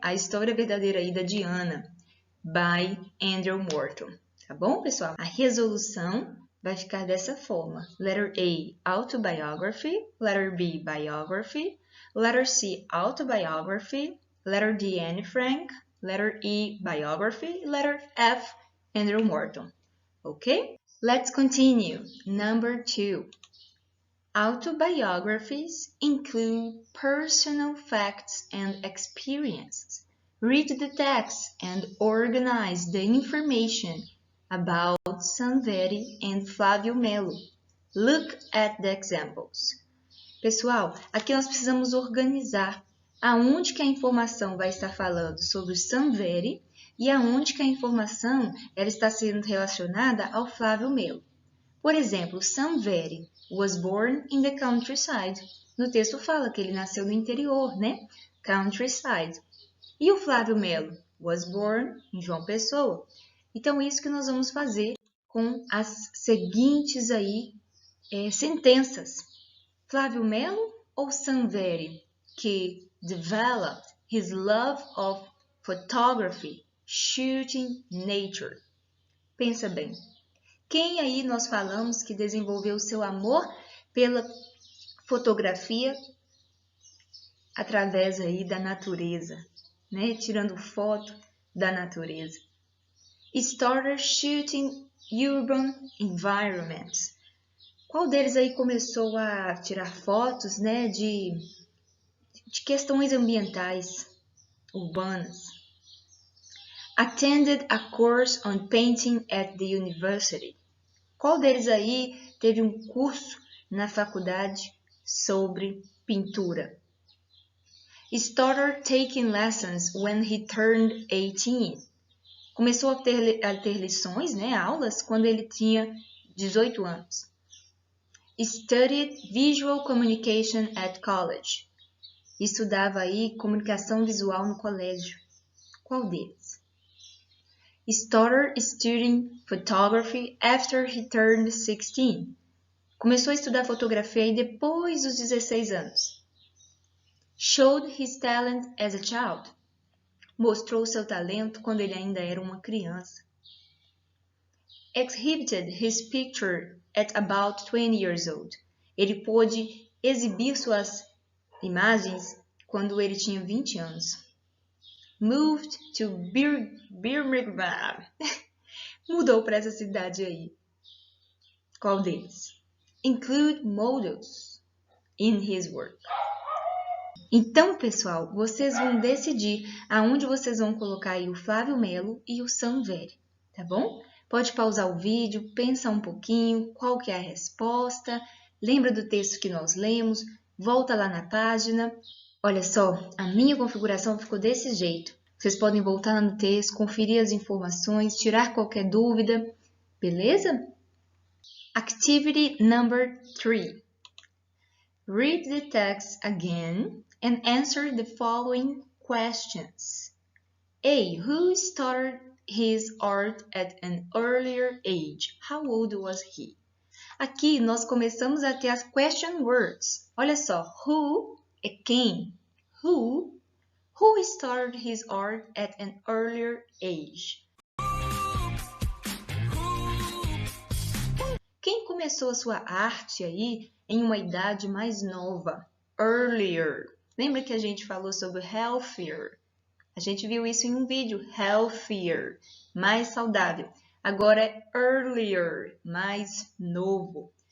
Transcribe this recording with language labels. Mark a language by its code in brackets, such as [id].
[pt] A história verdadeira aí da Diana, [en] by Andrew Morton, [pt] tá bom, pessoal? A resolução vai ficar dessa forma. [en] Letter A, autobiography. Letter B, biography. Letter C, autobiography. Letter D, Anne Frank. Letter E, biography. Letter F, Andrew Morton. Okay? Let's continue. Number 2. Autobiographies include personal facts and experiences. Read the text and organize the information about Sanveri and Flávio Melo. Look at the examples. [pt] Pessoal, aqui nós precisamos organizar aonde que a informação vai estar falando sobre o Sanveri e aonde que a informação ela está sendo relacionada ao Flávio Melo. Por exemplo, [en] Sanveri was born in the countryside. [pt] No texto fala que ele nasceu no interior, né? [en] Countryside. [pt] E o Flávio Melo [en] was born [pt] em João Pessoa. Então, isso que nós vamos fazer com as seguintes aí sentenças. [en] Flávio Melo ou Sanveri, que developed his love of photography, shooting nature. [pt] Pensa bem. Quem aí nós falamos que desenvolveu seu amor pela fotografia através aí da natureza, né? Tirando foto da natureza. [en] Started shooting urban environments. [pt] Qual deles aí começou a tirar fotos, né, de questões ambientais, urbanas? [en] Attended a course on painting at the university. [pt] Qual deles aí teve um curso na faculdade sobre pintura? [en] Started taking lessons when he turned 18. [pt] Começou a ter lições, né, aulas, quando ele tinha 18 anos. [en] Studied visual communication at college. [pt] Estudava aí comunicação visual no colégio. Qual deles? [en] Started studying photography after he turned 16. [pt] Começou a estudar fotografia aí depois dos 16 anos. [en] Showed his talent as a child. [pt] Mostrou seu talento quando ele ainda era uma criança. [en] Exhibited his picture at about 20 years old. [pt] Ele pôde exibir suas imagens quando ele tinha 20 anos. [en] Moved to Birmingham. [pt] Mudou para essa cidade aí. Qual deles? [en] Include models in his work. [pt] Então, pessoal, vocês vão decidir aonde vocês vão colocar aí o Flávio Melo e o Sanveri, tá bom? Pode pausar o vídeo, pensa um pouquinho, qual que é a resposta, lembra do texto que nós lemos, volta lá na página. Olha só, a minha configuração ficou desse jeito. Vocês podem voltar no texto, conferir as informações, tirar qualquer dúvida, beleza? [en] Activity number 3. Read the text again and answer the following questions. A. Who started his art at an earlier age? How old was he? [pt] Aqui nós começamos a ter as question words. Olha só, who é quem? [en] Who started his art at an earlier age? [pt] Quem começou a sua arte aí em uma idade mais nova? Earlier. Lembra que a gente falou sobre healthier? A gente viu isso em um vídeo. Healthier, mais saudável. Agora é earlier, mais novo.